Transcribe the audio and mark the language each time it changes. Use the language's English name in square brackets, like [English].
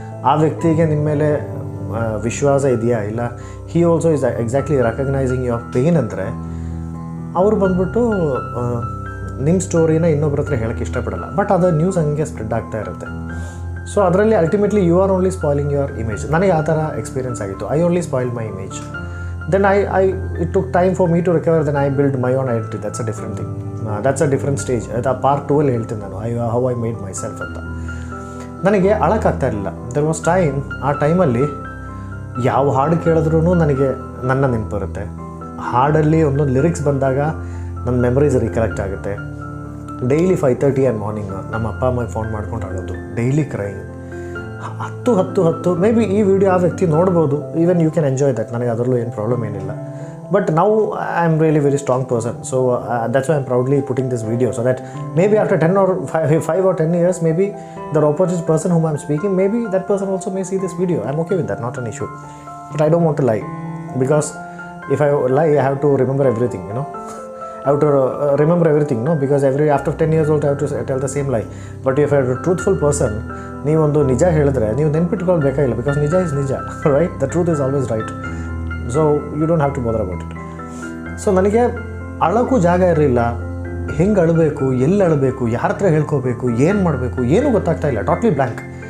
[Kannada] ಆ ವ್ಯಕ್ತಿಗೆ ನಿಮ್ಮ ಮೇಲೆ ವಿಶ್ವಾಸ ಇದೆಯಾ ಇಲ್ಲ, [English] he also is exactly recognizing your pain [Kannada] ಅಂದರೆ ಅವರು ಬಂದ್ಬಿಟ್ಟು ನಿಮ್ಮ ಸ್ಟೋರಿನ ಇನ್ನೊಬ್ಬರ ಹತ್ರ ಹೇಳೋಕ್ಕೆ ಇಷ್ಟಪಡಲ್ಲ. ಬಟ್ ಅದು ನ್ಯೂಸ್ ಹಂಗೆ ಸ್ಪ್ರೆಡ್ ಆಗ್ತಾ ಇರುತ್ತೆ. [English] So ಅದರಲ್ಲಿ ultimately you are only spoiling your image. [Kannada] ನನಗೆ ಆ ಥರ ಎಕ್ಸ್ಪೀರಿಯನ್ಸ್ ಆಗಿತ್ತು. [English] I only spoil my image. Then it took time for me to recover. Then I built my own identity. That's a different thing. That's a different stage. [Kannada] ಅದು part 2 ಅಲ್ಲಿ ಹೇಳ್ತೀನಿ ನಾನು [English] how I made myself [Kannada] ಅಂತ. ನನಗೆ ಅಳಕ್ಕಾಗ್ತಾ ಇರಲಿಲ್ಲ. [English] there was time, [Kannada] ಆ ಟೈಮಲ್ಲಿ ಯಾವ ಹಾಡು ಕೇಳಿದ್ರೂ ನನಗೆ ನನ್ನ ನೆನಪು ಬರುತ್ತೆ. ಹಾಡಲ್ಲಿ ಒಂದೊಂದು ಲಿರಿಕ್ಸ್ ಬಂದಾಗ ನನ್ನ ಮೆಮರೀಸ್ ರಿಕಲೆಕ್ಟ್ ಆಗುತ್ತೆ. ಡೈಲಿ 5:30 ಆ್ಯಂಡ್ ಮಾರ್ನಿಂಗ್ ನಮ್ಮ ಅಪ್ಪ ಅಮ್ಮಗೆ ಫೋನ್ ಮಾಡ್ಕೊಂಡು ಆಡೋದು, ಡೈಲಿ ಕ್ರೈಂಗ್. [English] 10 maybe [Kannada] ಈ ವಿಡಿಯೋ ಆ ವ್ಯಕ್ತಿ ನೋಡ್ಬೋದು. [English] Even you can enjoy that. [Kannada] ನನಗೆ ಅದರಲ್ಲೂ ಏನು ಪ್ರಾಬ್ಲಮ್ ಏನಿಲ್ಲ. [English] But now I am really very strong person. So that's why I am proudly putting this video, so that maybe after 10 or 5 or 10 years, maybe the opposite person whom I am speaking, maybe that person also may see this video. I am okay with that, not an issue. But I don't want to lie, because if I lie, I have to remember everything, you know. I have to remember everything, no, because after 10 years old I have to tell the same lie. But if I am a truthful person, [Kannada] ನೀವೊಂದು ನಿಜ ಹೇಳಿದ್ರೆ ನೀವು ನೆನ್ಪಿಟ್ಕೊಳ್ಬೇಕಾಗಿಲ್ಲ, because ನಿಜ is ನಿಜ, right? [English] The truth is always right. So you don't have to bother about it. [Kannada] So ನನಗೆ ಅಳೋಕ್ಕೂ ಜಾಗ ಇರಲಿಲ್ಲ. ಹೆಂಗೆ ಅಳಬೇಕು, ಎಲ್ಲಿ ಅಳಬೇಕು, ಯಾರ ಹತ್ರ ಹೇಳ್ಕೋಬೇಕು, ಏನು ಮಾಡಬೇಕು, ಏನೂ ಗೊತ್ತಾಗ್ತಾ ಇಲ್ಲ. Totally blank.